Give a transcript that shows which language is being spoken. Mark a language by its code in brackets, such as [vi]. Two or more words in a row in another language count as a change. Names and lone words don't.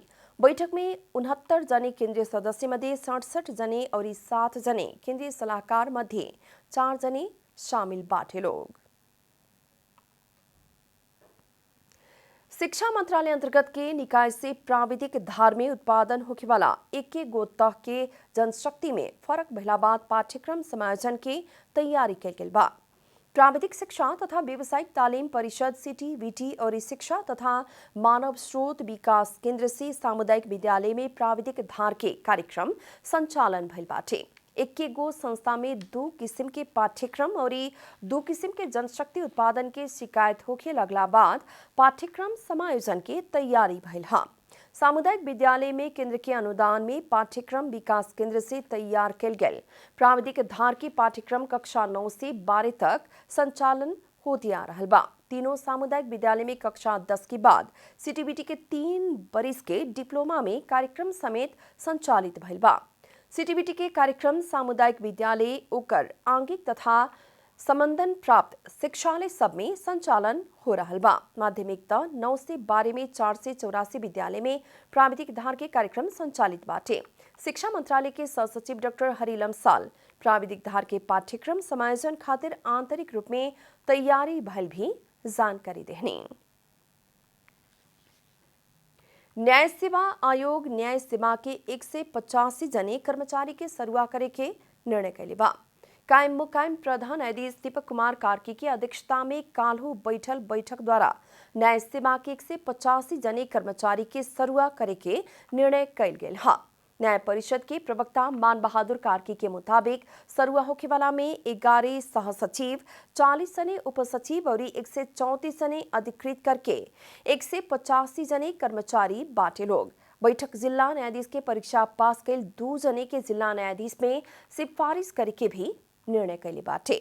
[bho] बैठक में 69 जने केंद्रीय सदस्य मध्य 67 जने और 7 जने केंद्रीय सलाहकार मध्य 4 जने शामिल बाटे लोग। शिक्षा मंत्रालय अंतर्गत के निकाय से प्राविधिक धार में उत्पादन होने वाला एक गो तह के जनशक्ति में फर्क भइला बाद पाठ्यक्रम समायोजन के तैयारी कल गेल बा। प्राविधिक शिक्षा तथा व्यावसायिक तालीम परिषद CTVT और शिक्षा तथा मानव स्रोत विकास केंद्र से सामुदायिक विद्यालय में प्राविधिक धार के कार्यक्रम संचालन भइल बाटे। एक गो संस्था में 2 किस्म के पाठ्यक्रम और 2 किस्म के जनशक्ति उत्पादन के शिकायत होखे लगला बाद पाठ्यक्रम समायोजन के तैयारी भइल हा। सामुदायिक विद्यालय में केंद्र के अनुदान में पाठ्यक्रम विकास केंद्र से तैयार कल गेल प्राविधिक धार की पाठ्यक्रम कक्षा 9 से 12 तक संचालन होती आ रहल बा। तीनों सामुदायिक विद्यालय में कक्षा 10 के बाद CTVT के 3 बरिस के डिप्लोमा में कार्यक्रम समेत संचालित भइल बा। CTVT के कार्यक्रम सामुदायिक विद्यालय ओकर आंगिक तथा समंदन प्राप्त शिक्षालय सब में संचालन हो रहल बा। माध्यमिक 9 से 12 में 484 विद्यालय में प्राविधिक धार के कार्यक्रम संचालित बाटे। शिक्षा मंत्रालय के सहसचिव डॉक्टर हरिलम साल प्राविधिक धार के पाठ्यक्रम समायोजन खातिर आंतरिक रूप में तैयारी भइल भी जानकारी देहनी। न्याय सेवा आयोग न्याय सेवा के 185 जने कर्मचारी के सरुआ करे के निर्णय कैले बा। कायम मुकायम प्रधान न्यायाधीश दीपक कुमार कार्की की अध्यक्षता में काल्हू बैठल बैठक द्वारा न्याय सेवा के 185 जने कर्मचारी के सरुआ करे के निर्णय कैल गेल हा। न्याय परिषद के प्रवक्ता मान बहादुर कार्की के मुताबिक सरुआ होखे वाला में 11 सहसचिव, 40 जने उपसचिव और 134 जने अधिकृत करके 185 जने कर्मचारी बाटे लोग। बैठक जिला न्यायाधीश के परीक्षा पास कैल 2 जने के जिला न्यायाधीश में सिफारिश करे के भी निर्णय कैले बाटे।